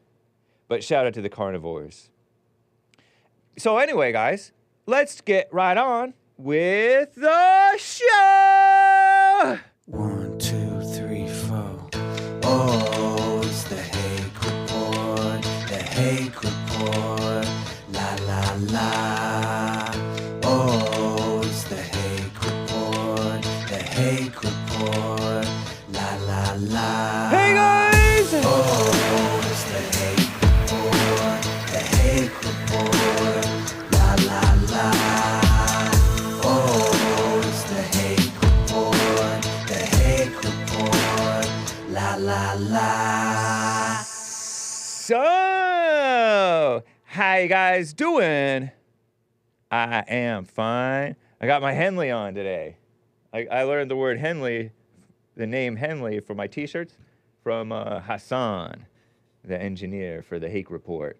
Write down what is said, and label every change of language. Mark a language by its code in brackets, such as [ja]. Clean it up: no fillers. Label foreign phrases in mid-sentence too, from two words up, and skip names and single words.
[en] But shout out to the carnivores. So anyway, guys, let's get right on with the show! 1, 2, 3, 4. Oh, it's the Hake Report. The Hake Report. La la la. Oh, it's the Hake Report. The Hake Report. La la la. Hey guys! Oh, it's the Hake Report. The Hake Report. La la la. Oh, it's the Hake Report. The Hake Report. La la la. So, how you guys doing? I am fine. I got my Henley on today. I learned the word Henley, the name Henley for my t-shirts from Hassan, the engineer for the Hake Report.